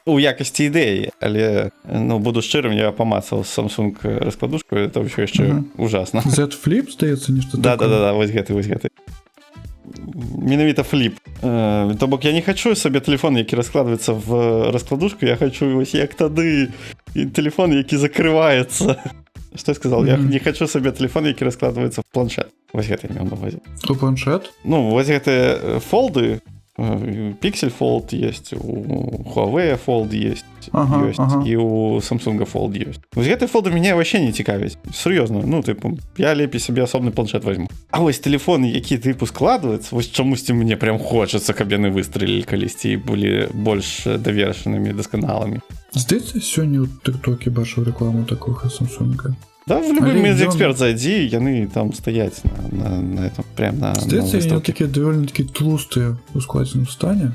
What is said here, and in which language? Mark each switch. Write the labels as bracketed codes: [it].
[be] У якасці ідэі, але, ну, буду шчырым, я памацаў Samsung раскладушку, это ўсё яшчэ ужасна. Z Flip, здаецца, нешта такое? Да, вось гэты. Менавіта фліп. То бок я не хачу сабе тэлефон, які раскладваецца в раскладушку, я хачу вось як тады тэлефон, які закрываецца. [ru] Что я сказал? Я не хочу сабе телефон, які раскладывается в планшет. [be] Вось гэта имел на увазе. У планшет? Ну, вось гэтыя фолды, Pixel Fold есть, у Huawei Fold есть, и у Samsung Fold есть. Вось гэтыя фолды мяне вообще не цікавяць. Сур'ёзна, ну, типу, я лепей сабе асобны планшет возьму. А вось телефоны, які типу складваюцца, вось чамусьці мне прям хочацца, каб яны выстрелілі калісьці і былі больш давершанымі, дасканалымі. Здаецца, сёння ў TikTok бачыў рекламу такога Samsung. [ru] Да, в любой медиаэксперт зайди, яны там стаять на этом, прям на выставке. [be] Яны такие довольно-таки тлустые у складзеным стане.